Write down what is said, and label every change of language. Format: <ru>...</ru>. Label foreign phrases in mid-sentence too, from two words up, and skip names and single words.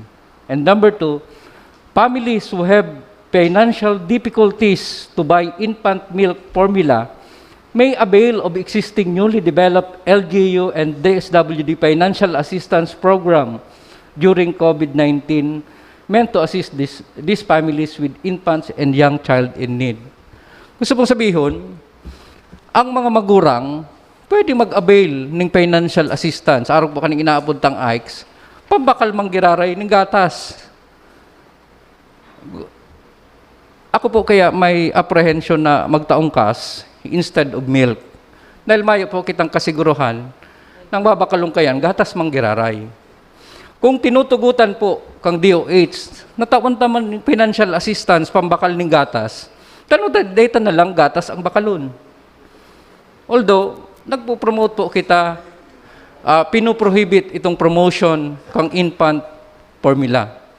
<en>And number two, families who have financial difficulties to buy infant milk formula may avail of existing newly developed LGU and DSWD financial assistance program during COVID-19 meant to assist these families with infants and young child in need.</en> <bik>Gusto pong sabihin, ang mga magurang pwede mag-avail ng</bik> <en>financial assistance.</en> <bik>Araw po kaning inaapuntang AICS, pambakal manggiraray ng gatas. Ako po kaya may apprehension na magtaong kas</bik> <en>instead of milk.</en> <bik>Dahil mayo po kitang kasiguruhan, nang babakalong kayan, gatas manggiraray. Kung tinutugutan po kang DOH, natawan taman</bik> <en>financial assistance,</en> <bik>pambakal ng gatas, data na lang gatas ang bakalon. Although, nagpo-promote po kita, pinoprohibit itong promotion kang</bik> <en>infant formula.</en>